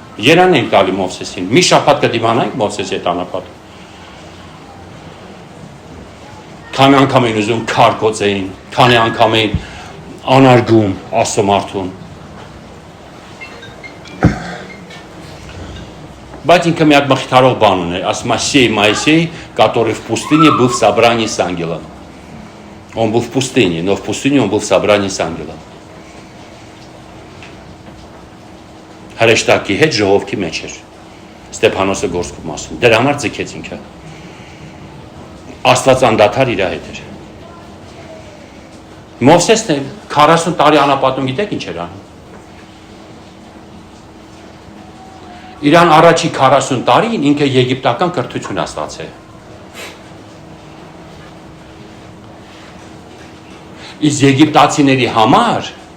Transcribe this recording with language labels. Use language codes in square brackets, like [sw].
[hy] Երան ենք տալի Մովսեսին, մի շաբաթ կդիմանանք Մովսեսի այդ անապատը։ Քանի անգամ էին ուզում քարկոծեին, քանի անգամ էին անարգում Աստծո մարդուն։ Բայց ինքը մի հատ մխիթարող բան ուներ, ասում է [ru] Моисей, который в пустыне был в собрании с ангелом. Он был в пустыне, но в пустыне он был в собрании с ангелом. [hy] Հրեշտակի հետ ժողովքի մեջ էր Ստեփանոսը գործքում ասում, դրա համար ձգեց ինքը, Աստված անդադար իր հետ էր։ Մովսեսն էլ 40 տարի անապատում գիտեք ինչ էր անում։ Իրան առաջի 40 տարին ինքը եգիպտական կրթություն ստացել։ Իսկ եգիպտացիների համար